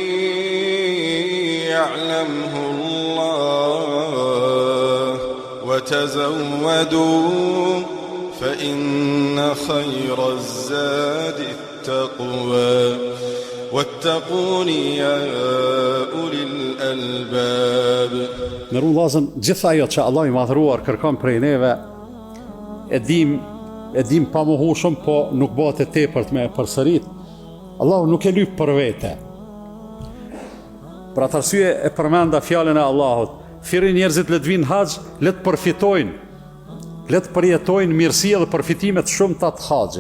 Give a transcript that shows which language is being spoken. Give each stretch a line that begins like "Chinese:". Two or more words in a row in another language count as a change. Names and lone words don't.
Arabic: يعلمه الله وتزودوا فإن خير الزاد التقوى واتقون يا أولي الألباب.
Albanian: Në rrugën gjithë ajo që Allah i madhëruar kërkon prej neve, e dim pa mohueshëm, po nuk bëhet e tepërt me përsërit. Allahu nuk e lyp për vete. Për atë arsye e përmenda fjalën e Allahut: "Thirrni njerëzit le të vinë haxh, le të përfitojnë, le të përjetojnë mirësia dhe përfitimet shumëta të haxhit."